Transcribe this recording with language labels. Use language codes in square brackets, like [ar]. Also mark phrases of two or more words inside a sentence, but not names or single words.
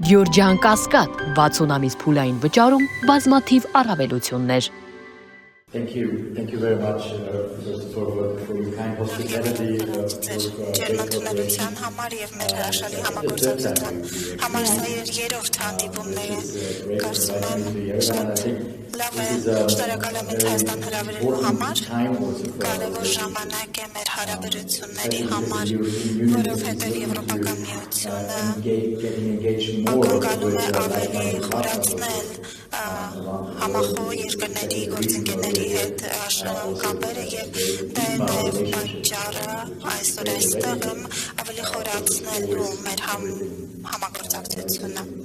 [hy] Գյորջյան Կասկադ 60 ամիս փուլային վճարում բազմաթիվ առավելություններ։ [en] Thank you very much for your kind hospitality. [hy] Ջերմատունելության համար եւ մեր հրաշալի համագործակցության համար սա երրորդ հանդիպումն է։ Կարծում եմ շատ լավ է, շնորհակալ եմ Հայաստան հրավիրելու համար։ Կարևոր ժամանակ է մեր հարաբերությունների համար, որովհետեւ Եվրոպական միությունը ակնկալում է ավելի խորացնել համախոհ երկրների գործընկերների հետ կապերը եւ դա է նաեւ պատճառը այսօր այստեղ ավելի խորացնելու մեր համագործակցությունը